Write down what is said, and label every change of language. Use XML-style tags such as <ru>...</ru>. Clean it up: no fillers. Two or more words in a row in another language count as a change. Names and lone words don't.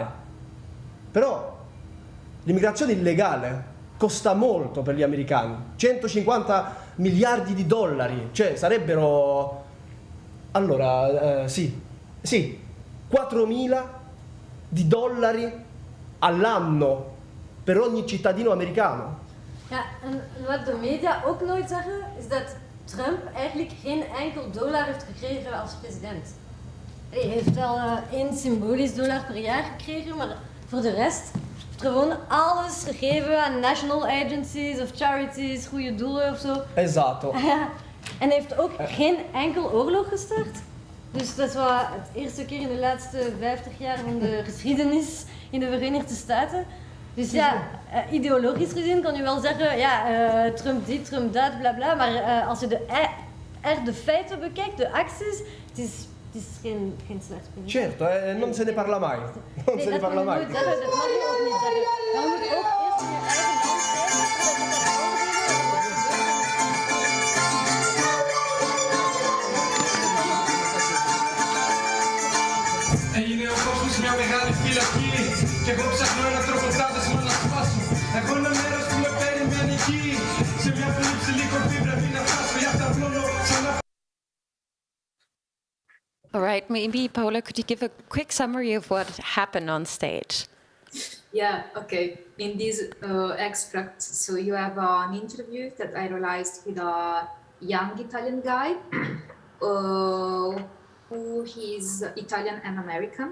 <it>Però l'immigrazione illegale costa molto per gli americani, 150 miliardi di dollari, cioè sarebbero, allora, sì, 4.000 di dollari all'anno per ogni cittadino americano.</it> <nl>Ja, en wat de media ook nooit zeggen, is dat Trump eigenlijk geen enkel dollar heeft gekregen als president. Hij heeft wel 1 symbolisch dollar per jaar gekregen, maar voor de rest heeft hij gewoon alles gegeven aan</nl> <en>national agencies of charities,</en> <nl>goede doelen of zo.</nl> <it>Esatto.</it> <nl>Ja, en hij heeft ook geen enkel oorlog gestart. Dus dat is wel het eerste keer in de laatste 50 jaar van de geschiedenis in de Verenigde Staten. Dus ja, ideologisch gezien kan je wel zeggen, ja, Trump dit, Trump dat, bla bla. Maar als je de feiten bekijkt, de acties, het is geen slecht punt.</nl> <it>Certo, non se ne parla mai. Non</it> <nl>Nee,</nl> <it>se ne</it> <nl>dat</nl> <it>parla</it> <nl>mag je</nl> <it>mai.</it> <nl>nooit zeggen, dat mag je ook niet zeggen. Maar je moet ook eerst in je eigen land kijken, zodat je dat</nl> <el>Έγινε ο κόσμος μια μεγάλη φυλακή κι εγώ ψάχνω ένα τρόπο τάδες να σπάσω. Εγώ ένα μέρος που με περιμένει εκεί σε μια πολύ ψηλή κορφή πρέπει να φτάσω για αυτά πλώνω ξανά.</el> <en>All right, maybe Paola, could you give a quick summary of what happened on stage? Yeah, okay. In this extract, so you have an interview that I realized with a young Italian guy who is Italian and American.</en>